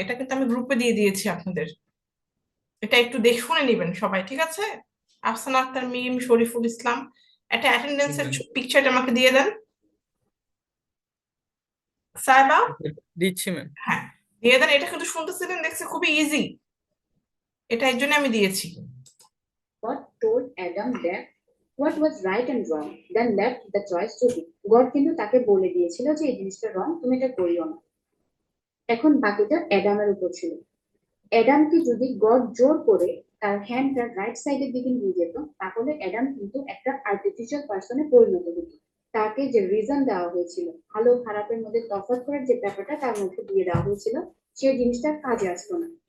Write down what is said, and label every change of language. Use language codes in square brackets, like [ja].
[bn] এটা কিন্তু আমি গ্রুপে দিয়ে দিয়েছি আপনাদের, এটা একটু দেখে শুনে নিবেন সবাই, ঠিক আছে? আফসানা আক্তার, মিম, শরীফুল ইসলাম, একটা জি অ্যাটেন্ডেন্সের ম্যাম, পিকচারটা আমাকে দিয়ে দেন। সাইবা, দিচ্ছি ম্যাম। হ্যাঁ দিয়ে দেন। এটা কিন্তু শুনতেছিলেন, দেখছি খুবই ইজি, এটা এর জন্য আমি দিয়েছি। [en] God told Adam that what was right and wrong, then left the choice to him. [bn] God কিন্তু তাকে বলে দিয়েছিল যে এই জিনিসটা রং, তুমি এটা করিও না। এখন বাকিটা অ্যাডামের উপর ছিল। অ্যাডামকে যদি গড জোর করে তার হ্যান্ডটা রাইট সাইডের দিকে নিয়ে যেত, তাহলে অ্যাডাম কিন্তু একটা আর্টিফিশিয়াল পার্সনে পরিণত হতো। তাকে যে রিজন দেওয়া হয়েছিল, ভালো খারাপের মধ্যে তফাৎ করার যে ব্যাপারটা তার মধ্যে দিয়ে দেওয়া হয়েছিল, সেই জিনিসটা কাজে আসতো না।